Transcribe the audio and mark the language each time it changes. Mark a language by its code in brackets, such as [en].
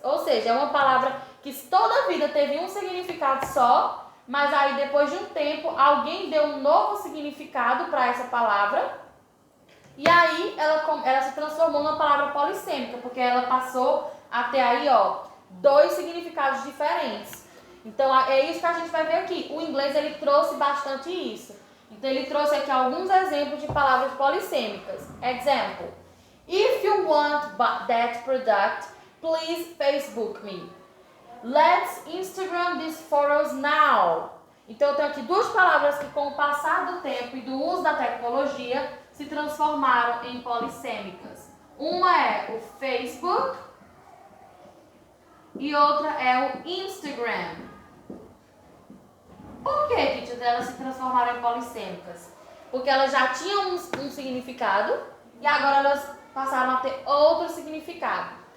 [pt] Ou seja, é uma palavra que toda a vida teve um significado só, mas aí depois de um tempo alguém deu um novo significado para essa palavra e aí ela se transformou numa palavra polissêmica, porque ela passou a ter aí, ó, 2 significados diferentes. Então, é isso que a gente vai ver aqui. O inglês, ele trouxe bastante isso. Então, ele trouxe aqui alguns exemplos de palavras polissêmicas. [en] Example. If you want that product, please Facebook me. Let's Instagram these photos now. [pt] Então, eu tenho aqui 2 palavras que, com o passar do tempo e do uso da tecnologia, se transformaram em polissêmicas. Uma é o Facebook e outra é o Instagram. Por que, teacher, elas se transformaram em polissêmicas? Porque elas já tinham um significado e agora elas passaram a ter outro significado.